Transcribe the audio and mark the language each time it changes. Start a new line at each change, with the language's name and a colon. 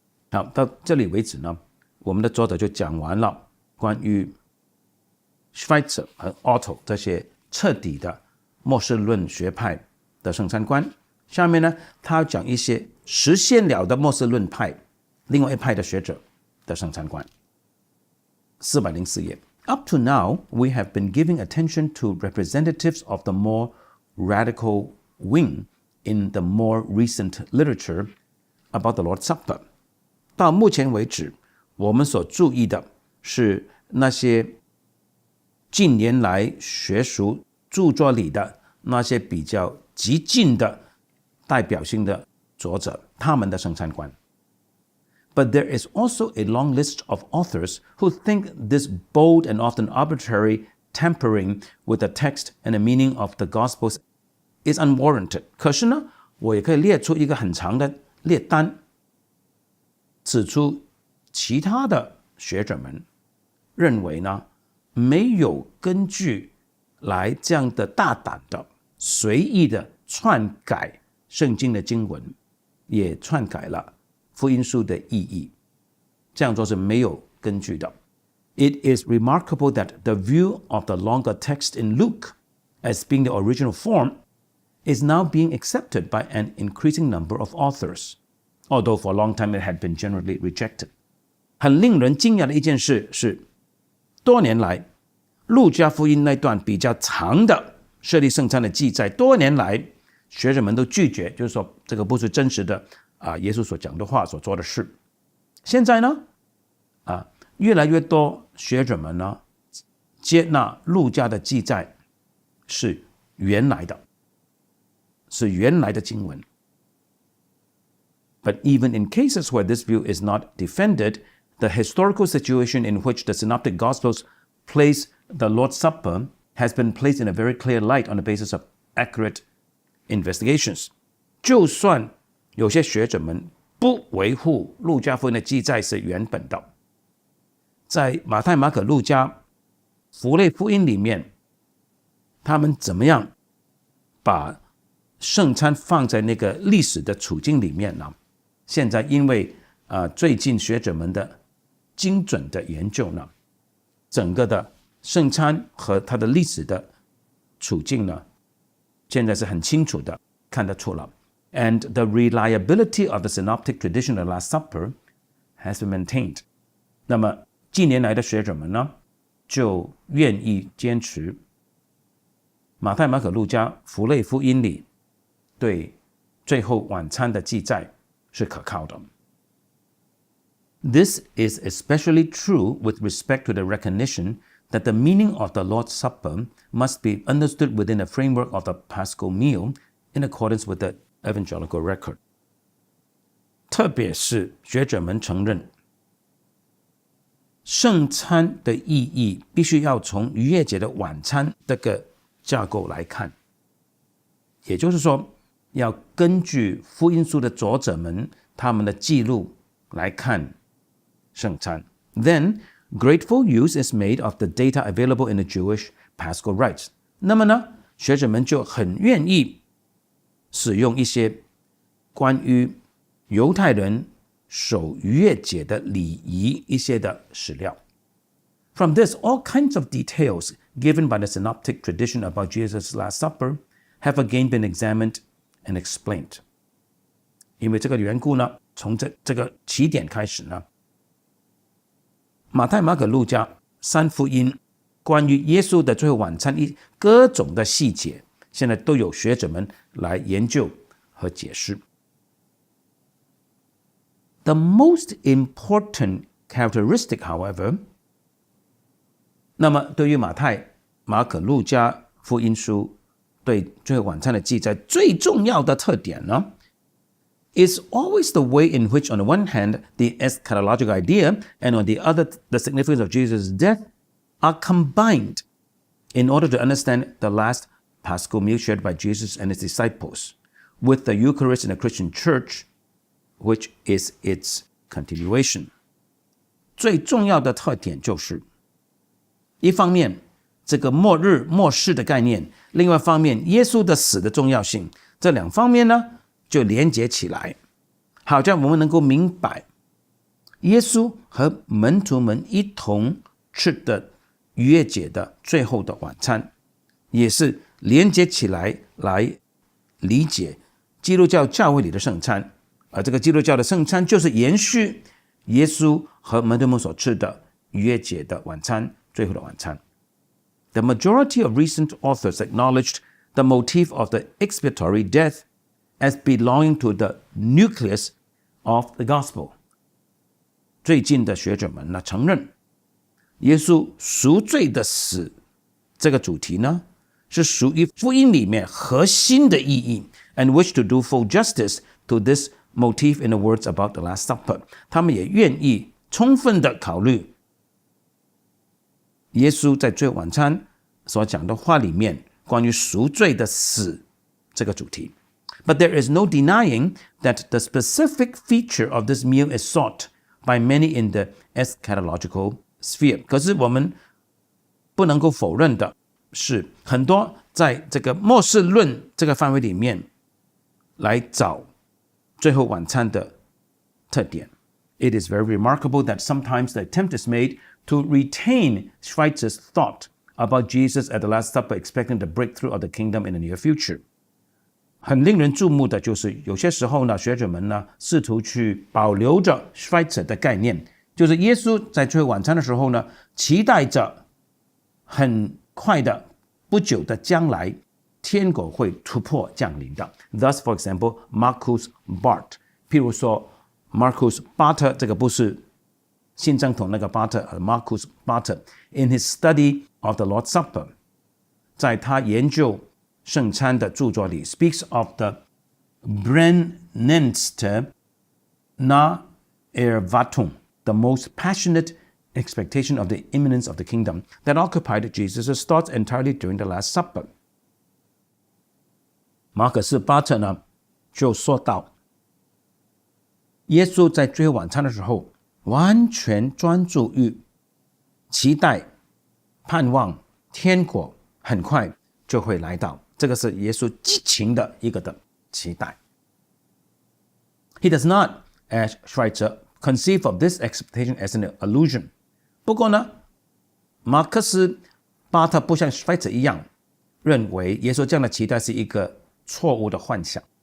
Chinese: 好，到这里为止呢，我们的作者就讲完了关于 Schweitzer 和 Otto 这些彻底的末世论学派的圣餐观。下面呢，他要讲一些实现了的末世论派，另外一派的学者的圣餐观。 404页。
English: Up to now, we have been giving attention to representatives of the more radical wing in the more recent literature about the Lord's Supper.
Chinese: 到目前为止，我们所注意的是那些近年来学术著作里的那些比较激进的代表性的作者，他们的圣餐观。
English: But there is also a long list of authors who think this bold and often arbitrary tampering with the text and the meaning of the Gospels is unwarranted.
Chinese: 可是呢，我也可以列出一个很长的列单，指出其他的学者们认为呢，没有根据来这样的大胆的、随意的篡改圣经的经文，也篡改了福音书的意义。这样做是没有根据的。
English: It is remarkable that the view of the longer text in Luke as being the original form is now being accepted by an increasing number of authors, although for a long time it had been generally rejected.
Chinese: 很令人惊讶的一件事是，多年来路加福音那段比较长的设立圣餐的记载，多年来学者们都拒绝，就是说这个不是真实的耶稣所讲的话所做的事。现在呢越来越多学者们呢接纳路加的记载是原来的，是原来的经文。
English: But even in cases where this view is not defended, the historical situation in which the Synoptic Gospels place the Lord's Supper has been placed in a very clear light on the basis of accurate investigations.
Chinese: 就算有些学者们不维护路加福音的记载是原本的，在马太、马可、路加符类福音里面，他们怎么样把圣餐放在那个历史的处境里面呢？现在因为最近学者们的精准的研究呢，整个的圣餐和它的历史的处境呢，现在是很清楚的看得出了。
English: And the reliability of the synoptic tradition of the Last Supper has been maintained.
Chinese: 那么近年来的学者们呢，就愿意坚持马太、马可、路加符类福音里对最后晚餐的记载是可靠的。
English: This is especially true with respect to the recognition that the meaning of the Lord's Supper must be understood within the framework of the Paschal meal in accordance with the evangelical record.
Chinese: 特别是学者们承认，圣餐的意义必须要从逾越节的晚餐这个架构来看，也就是说，要根据福音书的作者们他们的记录来看圣餐。
English: Then, grateful use is made of the data available in the Jewish Paschal rites.
Chinese: 那么呢，学者们就很愿意使用一些关于犹太人守逾越节的礼仪一些的史料。
English: From this, all kinds of details given by the synoptic tradition about Jesus' Last Supper have again been examined and explained.
Chinese: 因为这个缘故呢，从这个起点开始呢，马太、马可、路加三福音关于耶稣的最后晚餐各种的细节，现在都有学者们来研究和解释。
English: The most important characteristic, however,
Chinese: 那么对于马太、马可、路加福音书对最后晚餐的记载最重要的特点呢，
English: is always the way in which, on the one hand, the eschatological idea, and on the other, the significance of Jesus' death, are combined in order to understand the last Paschal meal shared by Jesus and his disciples with the Eucharist in the Christian Church, which is its continuation.
Chinese: 最重要的特点就是，一方面这个末日末世的概念，另外一方面耶稣的死的重要性，这两方面呢就连结起来，好像我们能够明白耶稣和门徒们一同吃的逾越节的最后的晚餐，也是连结起来来理解基督教教会里的圣餐，而这个基督教的圣餐就是延续耶稣和门徒们所吃的逾越节的晚餐，最后的晚餐。
English: The majority of recent authors acknowledged the motif of the expiatory death as belonging to the nucleus of the gospel.
Chinese: 最近的学者们呢承认，耶稣赎罪的死这个主题呢，是属于福音里面核心的意义
English: and wish to do full justice to this motif in the words about the Last Supper.
Chinese: 他们也愿意充分的考虑耶稣在最后晚餐所讲的话里面关于赎罪的死这个主题。
English: But there is no denying that the specific feature of this meal is sought by many in the eschatological sphere.
Chinese: 可是我们不能够否认的是，很多在这个末世论这个范围里面来找最后晚餐的特点。
English: It is very remarkable that sometimes the attempt is made to retain Schweitzer's thought about Jesus at the Last Supper, expecting the breakthrough of the kingdom in the near future.
Chinese: 很令人注目的就是有些时候呢，学者们呢试图去保留着 Schweitzer 的概念，就是耶稣在最后晚餐的时候呢，期待着很快的不久的将来，天国会突破降临的。
English: Thus, for example, Marcus Barth，
Chinese: 譬如说
English: Marcus Barth，
Chinese: 这个不是新正统那个
English: Barth，Marcus Barth in his study of the Lord's Supper，
Chinese: 在他研究圣餐的著作里
English: speaks of the
German: brennendste Erwartung,
English: the most passionate expectation of the imminence of the kingdom that occupied Jesus' thoughts entirely during the Last Supper.
Chinese: 马可斯巴特呢就说到，耶稣在最后晚餐的时候完全专注于期待盼望天国很快就会来到，这个是耶稣激情的一个的期待。
English: He does not, as Schweitzer, conceive of this expectation as an illusion.
Chinese: 不过呢，马克思巴特不像 Schweitzer 一样认为耶稣这样的期待是一个错误的幻想。